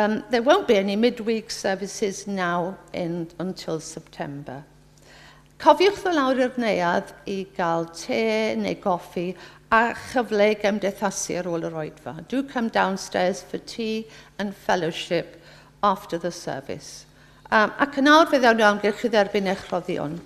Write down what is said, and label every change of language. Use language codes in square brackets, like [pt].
[en] There won't be any midweek services now until September. [cy] Cofiwch ddod lawr i'r neuadd I gael te neu goffi a chyfle I gymdeithasu ar ôl yr oedfa. [en] Do come downstairs for tea and fellowship after the service. [cy] Ac yn awr fydd awn amgylch I dderbyn eich rhoddion.